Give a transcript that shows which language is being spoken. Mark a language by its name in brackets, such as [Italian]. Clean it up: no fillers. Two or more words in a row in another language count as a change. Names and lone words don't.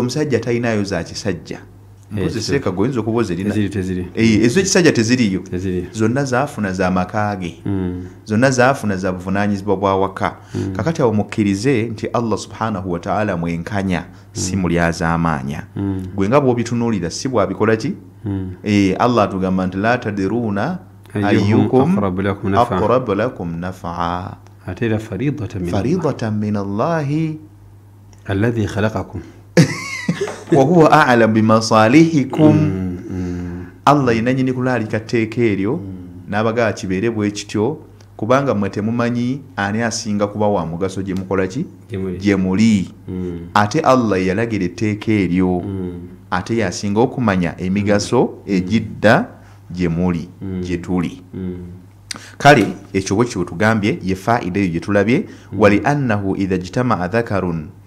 [Ganda] omusajja talinayo za kisajja mpozi seeka goyinza okuba ozirina ezo ekisajja teziriyo zonna zaafuna za makage zonna zaafuna za buvunaanyizibwa bwa waka kakati awo mukkirize nti Allah subhanahu wa ta'ala mwenkanya si mulyazaamaanya gwe nga bw'obitunuulira si bwabikola ki Allah atugamba nti [Arabic] لا تدرون أيكم أقرب لكم نفعا [Ganda] ate era [Arabic] فريضة من الله الذي خلقكم وهو أعلم بمصالحكم [Ganda] Allah yenanyini kulaalika tteeka eryo n'abagaa kibeere bwe kityo kubanga mmwe temumanyi ani asinga kuba wa mugaso gye mukola ki gye muli ate Allah yalagira etteeka eryo ate yasinga okumanya emigaso egidda gye muli gye tuli kale ekyo bwe kityo tugambye ye faida eyo gye tulabye wali [Arabic] أنه إذا اجتمع ذكر